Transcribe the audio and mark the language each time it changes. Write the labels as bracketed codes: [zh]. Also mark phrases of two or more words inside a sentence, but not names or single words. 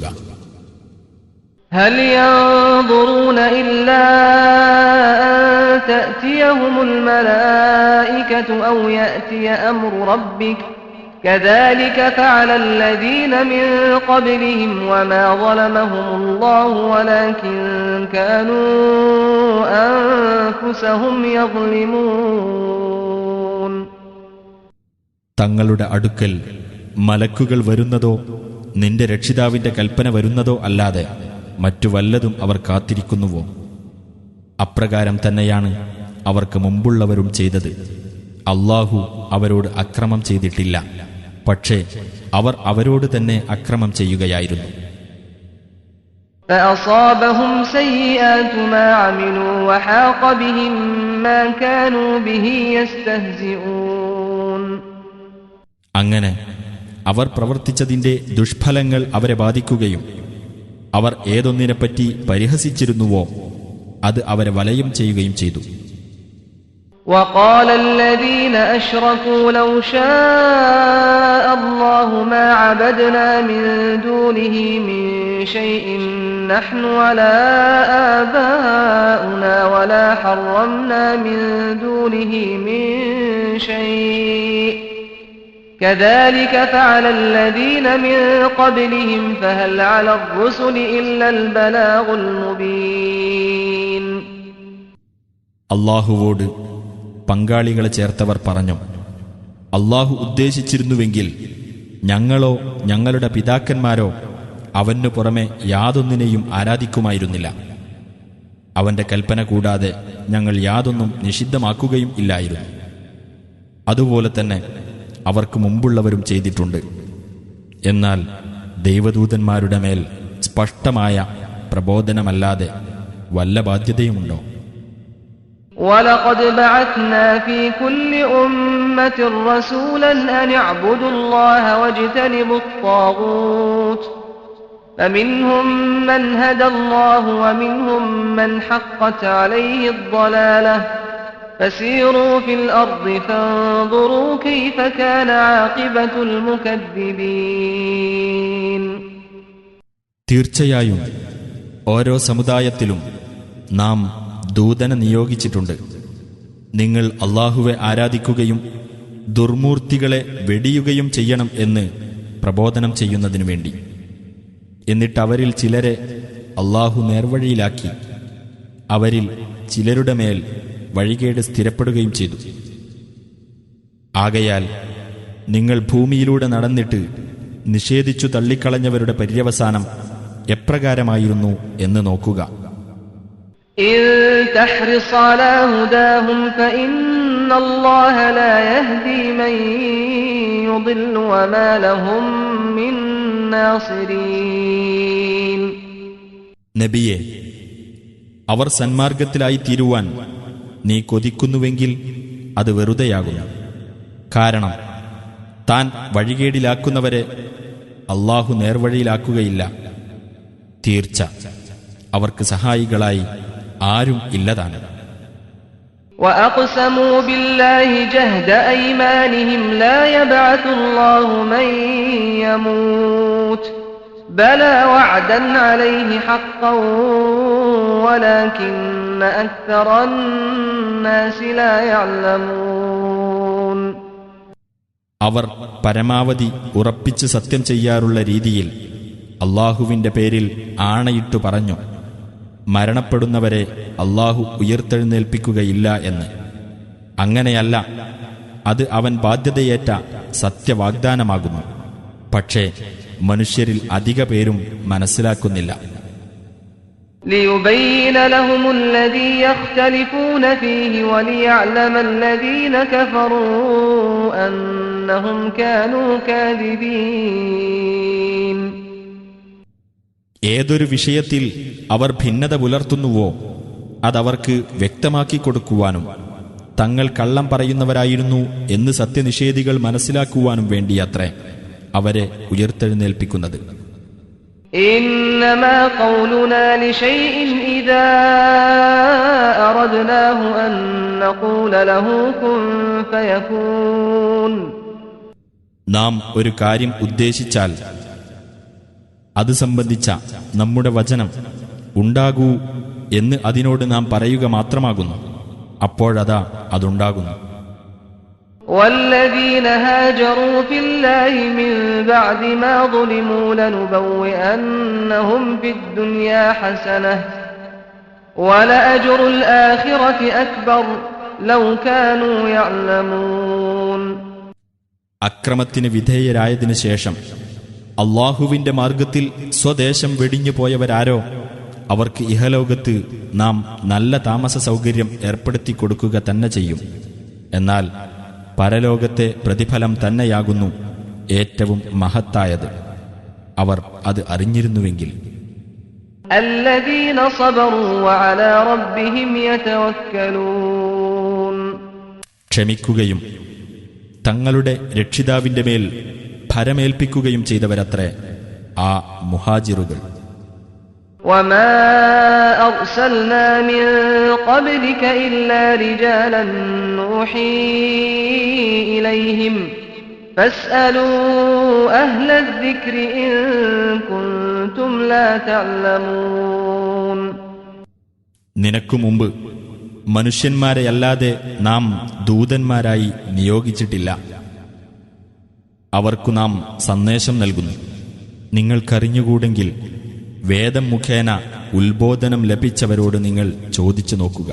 [ar] هل ينظرون إلا أن تأتيهم الملائكة أو يأتي أمر ربك كذلك فعل الذين من قبلهم وما ظلمهم الله ولكن كانوا أنفسهم يظلمون. [ml] തങ്ങളുടെ അടുക്കൽ മലക്കുകൾ വരുന്നതോ നിന്റെ രക്ഷിതാവിന്റെ കൽപ്പന വരുന്നതോ അല്ലാതെ മറ്റു വല്ലതും അവർ കാത്തിരിക്കുന്നുവോ? അപ്രകാരം തന്നെയാണ് അവർക്ക് മുമ്പുള്ളവരും ചെയ്തത്. അല്ലാഹു അവരോട് അക്രമം ചെയ്തിട്ടില്ല, പക്ഷേ അവർ അവരോട് തന്നെ അക്രമം ചെയ്യുകയായിരുന്നു. [ar] فأصابهم سيئات ما عملوا وحاق بهم ما كانوا به يستهزئون. [ml] അങ്ങനെ അവർ പ്രവർത്തിച്ചതിന്റെ ദുഷ്ഫലങ്ങൾ അവരെ ബാധിക്കുകയും അവർ ഏതൊന്നിനെപ്പറ്റി പരിഹസിച്ചിരുന്നുവോ അത് അവരെ വലയം ചെയ്യുകയും ചെയ്തു. [ar] وقال الذين أشركوا لو شاء الله ما عبدنا من دونه من شيء نحن ولا آباؤنا ولا حرمنا من دونه من شيء كذلك فعل الذين من قبلهم فهل على الرسل إلا البلاغ المبين. [ml] അല്ലാഹുവോട് പങ്കാളികളെ ചേർത്തവർ പറഞ്ഞു, അല്ലാഹു ഉദ്ദേശിച്ചിരുന്നുവെങ്കിൽ ഞങ്ങളോ ഞങ്ങളുടെ പിതാക്കന്മാരോ അവനു പുറമെ യാതൊന്നിനെയും ആരാധിക്കുമായിരുന്നില്ല. അവന്റെ കൽപ്പന കൂടാതെ ഞങ്ങൾ യാതൊന്നും നിഷിദ്ധമാക്കുകയും ഇല്ലായിരുന്നു. അതുപോലെ തന്നെ അവർക്ക് മുമ്പുള്ളവരും ചെയ്തിട്ടുണ്ട്. എന്നാൽ ദൈവദൂതന്മാരുടെ മേൽ സ്പഷ്ടമായ പ്രബോധനമല്ലാതെ വല്ല ബാധ്യതയുമുണ്ടോ? [ar] وَلَقَدْ بَعَثْنَا فِي كُلِّ أُمَّةٍ رَّسُولًا أَنِ اعْبُدُوا اللَّهَ وَاجْتَنِبُوا الطَّاغُوتَ فَمِنْهُم مَّنْ هَدَى اللَّهُ وَمِنْهُم مَّنْ حَقَّتْ عَلَيْهِ الضَّلَالَةُ فَسِيرُوا فِي الْأَرْضِ فَانظُرُوا كَيْفَ كَانَ عَاقِبَةُ الْمُكَذِّبِينَ. [ml] തീർച്ചയായും ഓരോ സമുദായത്തിലും നാം ദൂതനെ നിയോഗിച്ചിട്ടുണ്ട്. നിങ്ങൾ അല്ലാഹുവെ ആരാധിക്കുകയും ദുർമൂർത്തികളെ വെടിയുകയും ചെയ്യണം എന്ന് പ്രബോധനം ചെയ്യുന്നതിനു വേണ്ടി. എന്നിട്ട് അവരിൽ ചിലരെ അല്ലാഹു നേർവഴിയിലാക്കി അവരിൽ ചിലരുടെ മേൽ വഴികേട് സ്ഥിരപ്പെടുകയും ചെയ്തു. ആകയാൽ നിങ്ങൾ ഭൂമിയിലൂടെ നടന്നിട്ട് നിഷേധിച്ചു തള്ളിക്കളഞ്ഞവരുടെ പര്യവസാനം എപ്രകാരമായിരുന്നു എന്ന് നോക്കുക. [ar] إن تحرص على هداهم فإن الله لا يهدي من يضل وما لهم من ناصرين. [ml] നബിയെ, അവർ സന്മാർഗത്തിലായി തീരുവാൻ നീ കൊതിക്കുന്നുവെങ്കിൽ അത് വെറുതെയാകുന്നു. കാരണം താൻ വഴികേടിലാക്കുന്നവരെ അള്ളാഹു നേർവഴിയിലാക്കുകയില്ല. തീർച്ച അവർക്ക് സഹായികളായി ആരും ഇല്ലതാണ്. [ar] وَأَقْسَمُوا بِاللَّهِ جَهْدَ أَيْمَانِهِمْ لَا يَبْعَثُ اللَّهُ مَن يَمُوتُ بَلَى وَعْدًا عَلَيْهِ حَقًّا وَلَكِنَّ أَكْثَرَ النَّاسِ لَا يَعْلَمُونَ. [ml] അവർ പരമാവധി ഉറപ്പിച്ച് സത്യം ചെയ്യാറുള്ള രീതിയിൽ അള്ളാഹുവിന്റെ പേരിൽ ആണയിട്ടു പറഞ്ഞു, മരണപ്പെടുന്നവരെ അള്ളാഹു ഉയർത്തെഴുന്നേൽപ്പിക്കുകയില്ല എന്ന്. അങ്ങനെയല്ല, അത് അവൻ ബാധ്യതയേറ്റ സത്യവാഗ്ദാനമാകുന്നു. പക്ഷേ മനുഷ്യരിൽ അധിക പേരും മനസ്സിലാക്കുന്നില്ല. [ar] لِيُبَيِّنَ لَهُمُ الَّذِي يَخْتَلِفُونَ فِيهِ وَلِيَعْلَمَ الَّذِينَ كَفَرُوا أَنَّهُمْ كَانُوا كَاذِبِينَ. [ml] ഏതൊരു വിഷയത്തിൽ അവർ ഭിന്നത പുലർത്തുന്നുവോ അതവർക്ക് വ്യക്തമാക്കി കൊടുക്കുവാനും തങ്ങൾ കള്ളം പറയുന്നവരായിരുന്നു എന്ന് സത്യനിഷേധികൾ മനസ്സിലാക്കുവാനും വേണ്ടിയത്രേ അവരെ ഉയർത്തെഴുന്നേൽപ്പിക്കുന്നത്. [ar] إنما قولنا لشيء إذا أردناه أن نقول له كن فيكون. [ml] നാം ഒരു കാര്യം ഉദ്ദേശിച്ചാൽ അത് സംബന്ധിച്ച നമ്മുടെ വചനം ഉണ്ടാകൂ എന്ന് അതിനോട് നാം പറയുക മാത്രമാകുന്നു. അപ്പോഴതാ അതുണ്ടാകുന്നു. [ar] والذين هاجروا في الله من بعد ما ظلموا لنبوئنهم في الدنيا حسنة ولأجر الآخرة أكبر لو كانوا يعلمون. [ml] അക്രമത്തിന് വിധേയരായതിനു ശേഷം അള്ളാഹുവിന്റെ മാർഗത്തിൽ സ്വദേശം വെടിഞ്ഞു പോയവരാരോ അവർക്ക് ഇഹലോകത്ത് നാം നല്ല താമസ സൗകര്യം ഏർപ്പെടുത്തി കൊടുക്കുക തന്നെ ചെയ്യും. എന്നാൽ പരലോകത്തെ പ്രതിഫലം തന്നെയാകുന്നു ഏറ്റവും മഹത്തായത്. അവർ അത് അറിഞ്ഞിരുന്നുവെങ്കിൽ. [ar] الذين صبروا وعلى ربهم يتوكلون. [ml] ക്ഷമിക്കുകയും തങ്ങളുടെ രക്ഷിതാവിന്റെ മേൽ ഭരമേൽപ്പിക്കുകയും ചെയ്തവരത്രേ ആ മുഹാജിറുകൾ. [ar] وما أرسلنا من قبلك إلا رجالا نوحي إليهم فاسألوا أهل الذكر إن كنتم لا تعلمون. [ml] നിനക്കു മുമ്പ് മനുഷ്യന്മാരെയല്ലാതെ നാം ദൂതന്മാരായി നിയോഗിച്ചിട്ടില്ല. അവർക്കു നാം സന്ദേശം നൽകുന്നു. നിങ്ങൾക്കറിഞ്ഞുകൂടെങ്കിൽ വേദം മുഖേന ഉത്ബോധനം ലഭിച്ചവരോട് നിങ്ങൾ ചോദിച്ചു നോക്കുക.